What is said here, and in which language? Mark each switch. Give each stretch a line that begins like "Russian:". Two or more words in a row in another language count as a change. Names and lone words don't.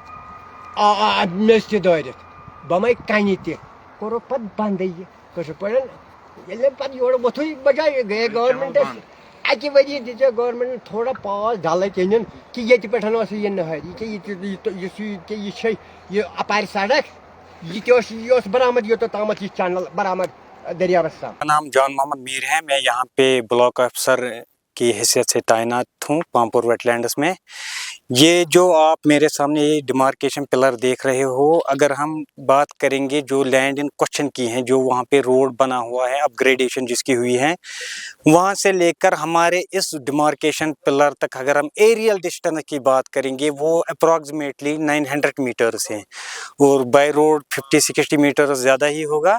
Kashmiri: میٚژ تہِ دٲرِتھ بۄمے کنہِ تہِ کوٚرُکھ پتہٕ بنٛدٕے یہِ کٲشِر پٲٹھۍ ییٚلہِ پتہٕ یورٕ وۄتھُے بجاے گٔیے گورمنٹس اکہِ ؤری دِژے گورمنٹ تھوڑا پاس ڈلہٕ کِنٮ۪ن کہِ ییٚتہِ پٮ۪ٹھ اوس یہِ نہر یہِ چھِ یہِ اپارِ سڑک یہ اوس برآمد یوٚتَتھ تامتھ یہ چنل برآمد دریابس تام.
Urdu: میرا نام جان محمد میر ہے. میں یہاں پہ
English: block officer
Urdu: کی حیثیت سے تعینات ہوں پامپور ویٹ لینڈس میں. یہ جو آپ میرے سامنے یہ
English: demarcation pillar
Urdu: دیکھ رہے ہو, اگر ہم بات کریں گے جو
English: land in question
Urdu: کی ہیں, جو وہاں پہ روڈ بنا ہوا ہے, اپ گریڈیشن جس کی ہوئی ہے, وہاں سے لے کر ہمارے اس
English: demarcation pillar
Urdu: تک اگر ہم
English: aerial distance
Urdu: کی بات کریں گے وہ اپروکسیمیٹلی 900 میٹرز ہیں, اور بائی روڈ 50-60 میٹر زیادہ ہی ہوگا.